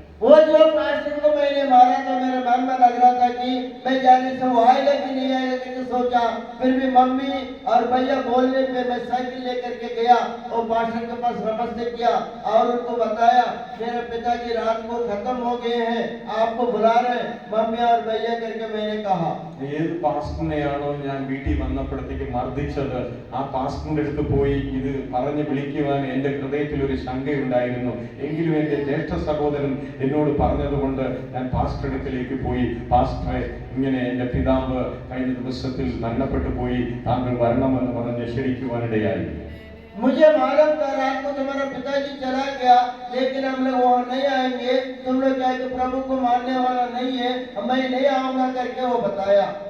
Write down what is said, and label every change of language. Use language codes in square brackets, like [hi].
[hi] वो जो पास्टर को मैंने मारा था मेरे मन में लग रहा था कि मैं जाने से वो आएगा कि नहीं आएगा करके सोचा. फिर भी मम्मी और भैया बोलने पे मैं साइकिल लेकर के गया और पास्टर के पास नमस्ते किया और उनको बताया मेरे पिताजी रात को खत्म हो गए हैं, आपको बुला रहे हैं मम्मी और भैया करके मैंने कहा. [ml] ഏത് പാസ്റ്ററിനെയാണോ ഞാൻ വീട്ടിൽ വന്നപ്പോഴത്തേക്ക് മർദ്ദിച്ചത് ആ പാസ്റ്ററിന്റെ അടുത്ത് പോയി ഇത് പറഞ്ഞ് വിളിക്കുവാൻ എന്റെ ഹൃദയത്തിൽ ഒരു ശങ്കയുണ്ടായിരുന്നു. എങ്കിലും എന്റെ ജ്യേഷ്ഠ സഹോദരൻ എന്നോട് പറഞ്ഞതുകൊണ്ട് ഞാൻ പാസ്റ്റർ അടുക്കലേക്ക് പോയി, പാസ്റ്ററെ ഇങ്ങനെ എന്റെ പിതാവ് കഴിഞ്ഞ ദിവസത്തിൽ മരണപ്പെട്ടു പോയി, താങ്കൾ വരണമെന്ന് പറഞ്ഞ് ക്ഷണിക്കുവാനിടയായി. [hi] मुझे मालूम था रात को तुम्हारा पिताजी चला गया, लेकिन हम लोग वहाँ नहीं आएंगे, तुम लोग क्या कि प्रभु को मानने वाला नहीं है, मैं नहीं आऊंगा करके वो बताया.